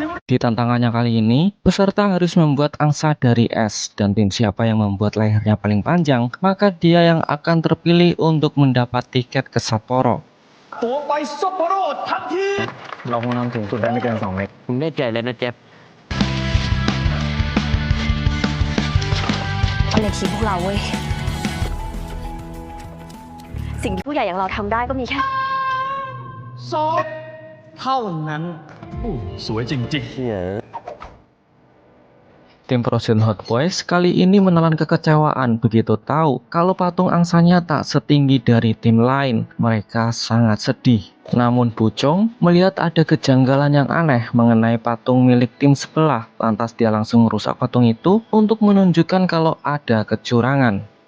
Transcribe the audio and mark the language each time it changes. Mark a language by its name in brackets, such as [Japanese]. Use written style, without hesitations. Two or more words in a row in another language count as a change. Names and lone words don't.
[Indonesian] Di tantangannya kali ini, peserta harus membuat angsa dari es, dan tim siapa yang membuat lehernya paling panjang, maka dia yang akan terpilih untuk mendapat tiket ke Sapporo. [Thai] ตัวไปซัปโปโรทันที เราคงทำสูงสุดได้ไม่เกิน2 เมตร มึงแน่ใจแล้วนะเจฟ เอาในทีมพวกเราเว้ย สิ่งที่ผู้ใหญ่อย่างเราทำได้ก็มีแค่ เท่านั้นสวยจริง [Indonesian] Tim Frozen Hot Boys kali ini menelan kekecewaan begitu tahu kalau patung angsanya tak setinggi dari tim lain. Mereka sangat sedih. Namun Pucong melihat ada kejanggalan yang aneh mengenai patung milik tim sebelah. Lantas dia langsung merusak patung itu untuk menunjukkan kalau ada kecurangan.